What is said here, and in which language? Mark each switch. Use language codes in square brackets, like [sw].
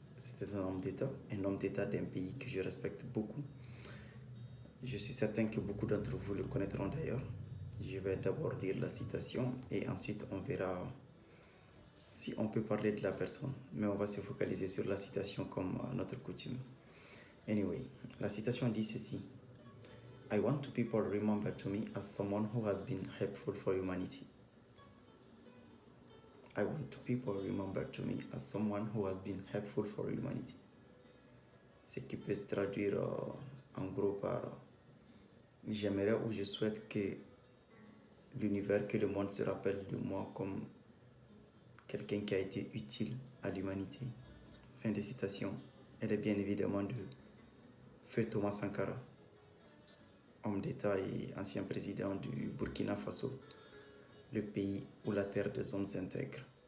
[fr] C'était un homme d'État d'un pays que je respecte beaucoup. Je suis certain que beaucoup d'entre vous le connaîtront d'ailleurs. Je vais d'abord lire la citation et ensuite on verra si on peut parler de la personne, mais on va se focaliser sur la citation comme à notre coutume. Anyway, la citation dit ceci. [en] I want to people remember to me as someone who has been helpful for humanity. I want to people remember to me as someone who has been helpful for humanity. [fr] Ce qui peut se traduire en gros par j'aimerais ou je souhaite que l'univers, que le monde se rappelle de moi comme quelqu'un qui a été utile à l'humanité. Fin de citation. Elle est bien évidemment de Feu Thomas Sankara, homme d'État et ancien président du Burkina Faso, le pays où la terre des hommes s'intègre.